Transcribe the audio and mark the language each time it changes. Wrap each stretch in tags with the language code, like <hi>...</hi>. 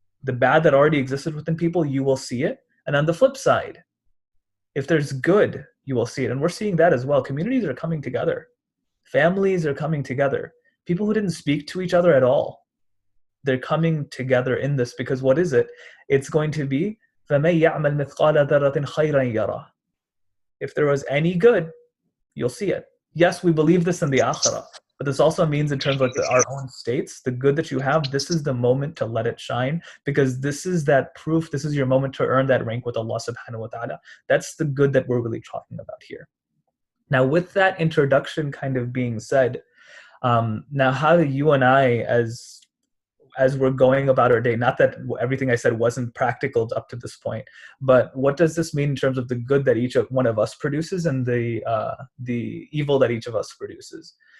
<en>The bad that already existed within people, you will see it. And on the flip side, if there's good, you will see it. And we're seeing that as well. Communities are coming together. Families are coming together. People who didn't speak to each other at all, they're coming together in this, because what is it? It's going to be,</en> <ar>فَمَن يَعْمَلْ مِثْقَالَ ذَرَّةٍ خَيْرًا يَرَهُ.</ar> <en>If there was any good, you'll see it. Yes, we believe this in the akhirah, but this also means in terms of like our own states, the good that you have, this is the moment to let it shine, because this is that proof, this is your moment to earn that rank with Allah subhanahu wa ta'ala. That's the good that we're really talking about here. Now, with that introduction kind of being said, now how do you and I, as we're going about our day, not that everything I said wasn't practical up to this point, but what does this mean in terms of the good that each one of us produces and the evil that each of us produces?</en>